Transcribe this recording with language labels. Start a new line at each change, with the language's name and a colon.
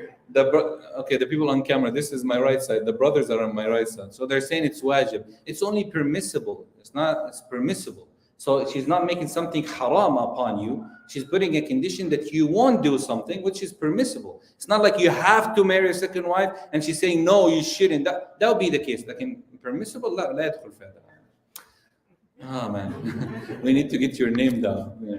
English: The people on camera, this is my right side. The brothers are on my right side. So they're saying it's wajib. It's only permissible. It's permissible. So she's not making something haram upon you. She's putting a condition that you won't do something which is permissible. It's not like you have to marry a second wife and she's saying, no, you shouldn't. That would be the case. Like permissible,
Arabic: لا يدخل في هذا.
English: Ah man, we need to get your name down.